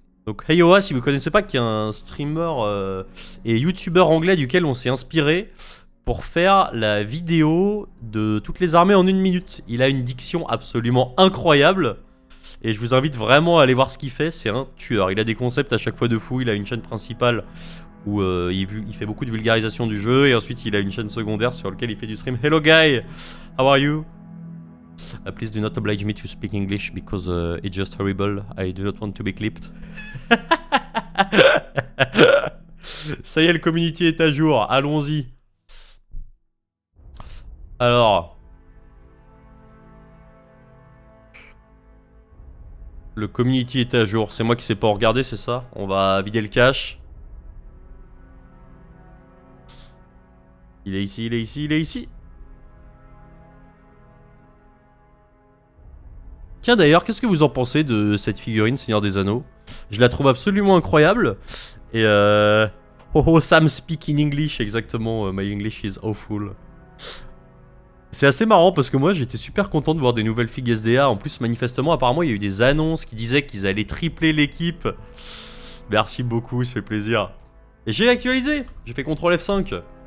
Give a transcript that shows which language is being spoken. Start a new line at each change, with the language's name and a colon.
French: Donc, Heiwoa, si vous ne connaissez pas, qui est un streamer et youtubeur anglais duquel on s'est inspiré pour faire la vidéo de toutes les armées en 1 minute. Il a une diction absolument incroyable. Et je vous invite vraiment à aller voir ce qu'il fait, c'est un tueur. Il a des concepts à chaque fois de fou, il a une chaîne principale où il fait beaucoup de vulgarisation du jeu, et ensuite il a une chaîne secondaire sur laquelle il fait du stream.
English: Hello guy, how are you? Please do not oblige me to speak English because it's just horrible. I do not want to be clipped.
French: Ça y est, le community est à jour, allons-y. Alors... Le community est à jour. C'est moi qui sais pas regarder, c'est ça? On va vider le cache. Il est ici, il est ici, il est ici. Tiens d'ailleurs, qu'est-ce que vous en pensez de cette figurine Seigneur des Anneaux? Je la trouve absolument incroyable. Et oh,
English: Sam speak in English,
French: exactement.
English: My English is awful.
French: C'est assez marrant parce que moi j'étais super content de voir des nouvelles figues SDA. En plus manifestement apparemment il y a eu des annonces qui disaient qu'ils allaient tripler l'équipe. Merci beaucoup, ça fait plaisir. Et j'ai actualisé, j'ai fait CTRL F5.